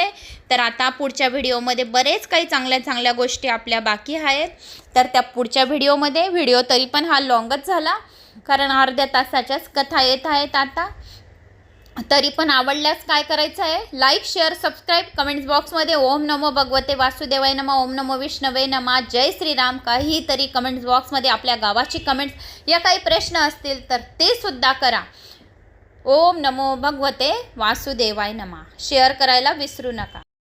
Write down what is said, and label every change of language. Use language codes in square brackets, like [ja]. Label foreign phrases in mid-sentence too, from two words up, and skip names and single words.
[mr] तर आता पुढच्या व्हिडिओमध्ये बरेच काही चांगल्या चांगल्या गोष्टी आपल्या बाकी आहेत. तर त्या पुढच्या व्हिडिओ तरी पण हा लॉंगच झाला, कारण अर्ध्या तासाच्याच कथा येत आहेत आता. तरी पण आवडल्यास काय करायचं आहे, [en] like share subscribe, [mr] कमेंट्स बॉक्समध्ये [sa] ओम नमो भगवते वासुदेवाय नमः, ओम नमो विष्णवे नमः, [mr] जय श्रीराम काहीतरी कमेंट्स बॉक्समध्ये आपल्या गावाची कमेंट्स या काही प्रश्न असतील तर ते सुद्धा करा. [sa] ओम नमो भगवते वासुदेवाय नमः [mr] शेअर करायला विसरू नका.